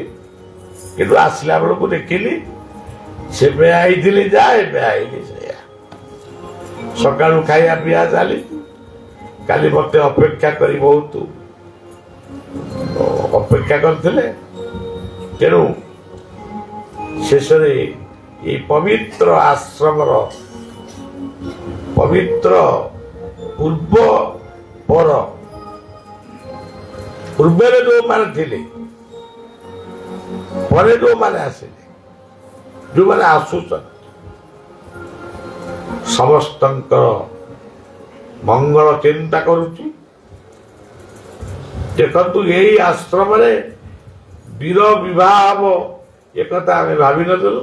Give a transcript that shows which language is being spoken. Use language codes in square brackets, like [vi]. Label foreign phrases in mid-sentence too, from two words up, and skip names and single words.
[or] କିନ୍ତୁ ଆସିଲା ବେଳକୁ ଦେଖିଲି ସେବେ ଆଇଥିଲି ଯା ଏବେ ଆଇଲି ସେଇଆ। ସକାଳୁ ଖାଇବା ପିଇବା ଚାଲିଛି। କାଲି ମତେ ଅପେକ୍ଷା କରି ବହୁତ ଅପେକ୍ଷା କରିଥିଲେ। ତେଣୁ ଶେଷରେ ଏଇ ପବିତ୍ର ଆଶ୍ରମର ପବିତ୍ର ପୂର୍ବ ପର ପୂର୍ବରେ ଯେଉଁମାନେ ଥିଲେ ପରେ ଯେଉଁମାନେ ଆସିଲେ ଯେଉଁମାନେ ଆସୁଛନ୍ତି ସମସ୍ତଙ୍କର ମଙ୍ଗଳ ଚିନ୍ତା କରୁଛି। ଦେଖନ୍ତୁ ଏଇ ଆଶ୍ରମରେ ବୀର ବିବାହ ହବ ଏକଥା ଆମେ ଭାବିନଥିଲୁ।